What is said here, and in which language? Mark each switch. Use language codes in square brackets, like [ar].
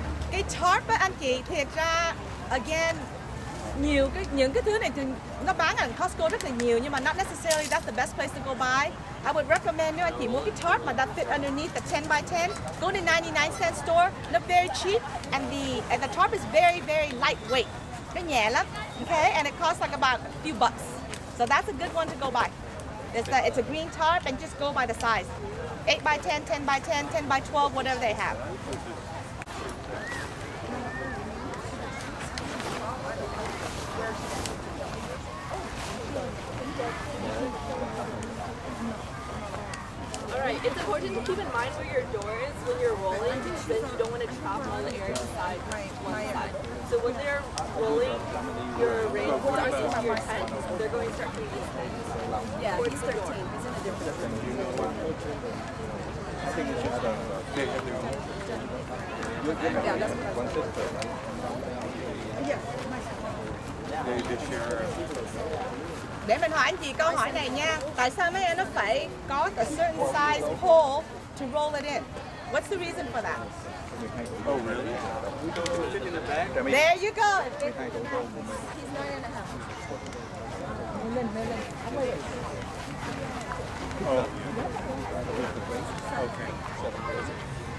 [vi] Cái tarp ở Anh chị thiệt ra again những cái thứ này thì nó bán ở Costco rất là nhiều, nhưng mà [en] not necessarily that's the best place to go buy. I would recommend [vi] nếu anh chị mua cái tarp mà [en] that fit underneath the 10 by 10, go to 99-cent store. They're very cheap and the tarp is very lightweight. [vi] Nó nhẹ lắm. [en] Okay, and it costs like about a few bucks. So that's a good one to go buy. It's a green tarp, and just go by the size. 8 by 10, 10 by 10, 10 by 12, whatever they have. Alright, it's important to keep in mind where your door is when you're rolling, because then you don't want to trap all the air inside one side. So when they're rolling your rain towards your tent, they're going to start from these things. Yeah, he's 13. He's in a different Yeah, that's [vi] Để mình hỏi anh chị câu hỏi này nha. Tại sao mấy em nó phải có [en] a certain size hole to roll it in? What's the reason for that? Oh, really? There you go. He's 9.5. Oh. Okay.